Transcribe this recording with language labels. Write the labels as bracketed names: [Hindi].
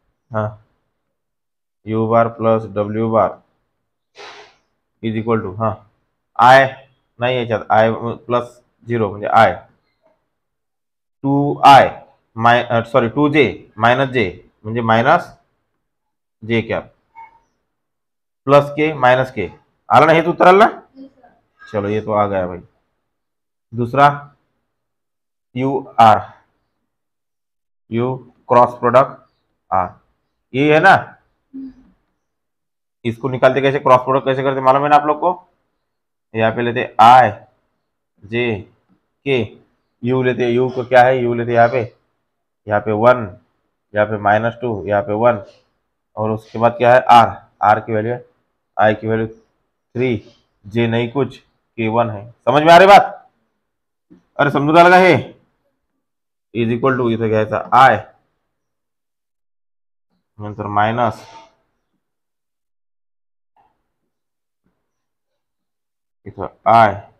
[Marathi] हा you bar plus W bar is equal to हा I नाही याच्यात आय प्लस 0 म्हणजे I 2i sorry 2j minus जे म्हणजे माइनस जे कॅप प्लस के माइनस के. आला ना हेच उत्तर आलं ना. [Hindi] चलो ये तो आ गया भाई. दूसरा you are, you cross product are, ये है ना. इसको निकालते कैसे, क्रॉस प्रोडक्ट कैसे करते मालूम है ना आप लोग को. यहाँ पे लेते आई जे के, यू लेते, यू को क्या है, यू लेते यहाँ पे 1, यहाँ पे माइनस 2, यहाँ पे 1 और उसके बाद क्या है आर, आर की वैल्यू आई की वैल्यू 3, जे नहीं कुछ के 1 है. समझ में आ रही बात? [Marathi] अरे समजून आलं का हे. इज इक्वल टू इथं घ्यायचा आय नंतर मायनस इथं आय